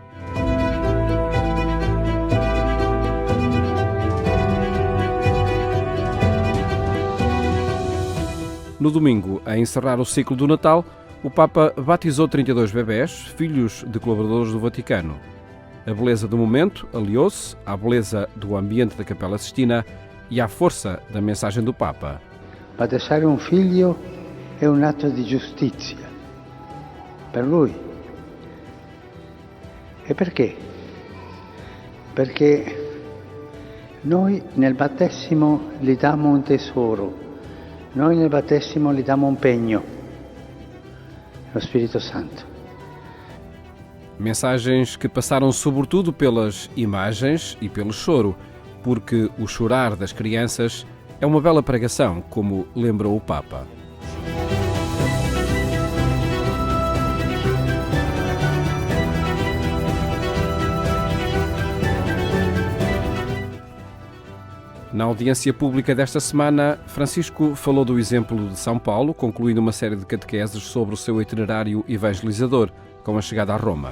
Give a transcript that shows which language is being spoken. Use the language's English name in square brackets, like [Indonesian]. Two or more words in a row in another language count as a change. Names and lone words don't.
[Portuguese] No domingo, a encerrar o ciclo do Natal, o Papa batizou 32 bebés, filhos de colaboradores do Vaticano. A beleza do momento aliou-se à beleza do ambiente da Capela Sistina e à força da mensagem do Papa. [Italian] Battezzare un figlio è un atto di giustizia per lui. E perché? Perché noi nel battesimo gli diamo un tesoro, noi nel battesimo gli diamo un pegno, lo Spirito Santo. [Portuguese] Mensagens que passaram sobretudo pelas imagens e pelo choro, porque o chorar das crianças é uma bela pregação, como lembrou o Papa. Na audiência pública desta semana, Francisco falou do exemplo de São Paulo, concluindo uma série de catequeses sobre o seu itinerário evangelizador, com a chegada a Roma.